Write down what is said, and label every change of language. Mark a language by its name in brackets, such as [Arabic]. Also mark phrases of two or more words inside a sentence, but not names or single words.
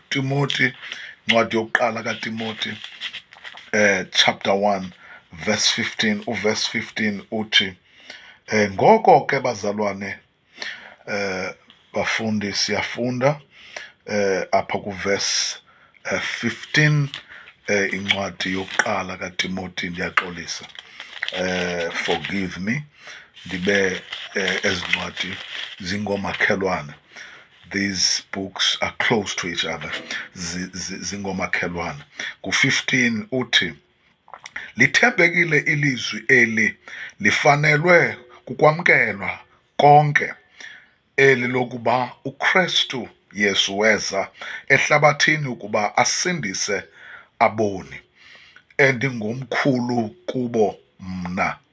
[Xhosa] Timothy, incwadi yokuqala kaTimothy [English] chapter 1 verse 15, [Xhosa] uverse 15 uthi, ngoko ke bazalwane bafundi, siyafunda apha kuverse 15 incwadi yokuqala kaTimothy ndiyaxolisa. [English] Forgive me, [Xhosa] ndibe ezincwadi zingomakhelwane. [English] These books are close to each other, [Xhosa] zingomakhelwane. Ku-15 uthi, lithembekile ilizwi eli, lifanelwe kukwamkelwa konke eli lokuba uKristu Yesu weza ehlabathini ukuba asindise aboni, endingomkhulu kubo mna.